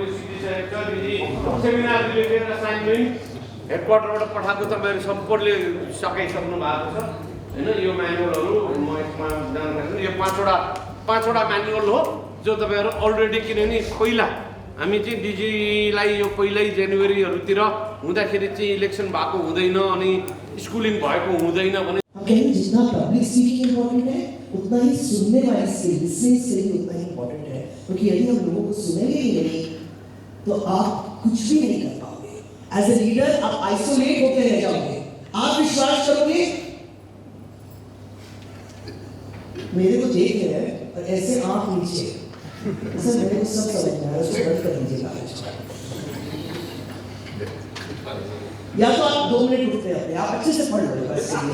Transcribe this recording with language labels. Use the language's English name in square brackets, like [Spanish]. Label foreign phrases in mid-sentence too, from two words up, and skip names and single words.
[Nepali] सिकिसकेको छ [English] seminar related assignment [Nepali] हेडक्वार्टरबाट पठाएको तपाईँहरू सम्पूर्णले सकाइसक्नु भएको छ होइन यो म्यानुअलहरू म यसमा जानकारी यो पाँचवटा म्यानुअल हो जो तपाईँहरू अलरेडी किनभने पहिला हामी चाहिँ डिजीलाई यो पहिल्यै जनवरीहरूतिर हुँदाखेरि चाहिँ इलेक्सन भएको हुँदैन अनि स्कुलिङ भएको हुँदैन भने [Hindi] जितना [English] public speaking important [Hindi] है उतना ही सुनने वाली [English] skill listening skill [Hindi] भी उतना ही इम्पोर्टेंट है क्योंकि यदि हम लोगों को सुनेंगे ही नहीं तो आप कुछ भी नहीं कर पाओगे [English] as a leader [Hindi] आप आइसोलेट होकर रह जाओगे आप विश्वास करोगे मेरे को देख रहे हैं और ऐसे आंख नीचे सर मेरे को सब समझ में आ रहा है उसको बंद कर दीजिएगा या तो आप 2 मिनट उठते हैं आप अच्छे से पढ़ लो बस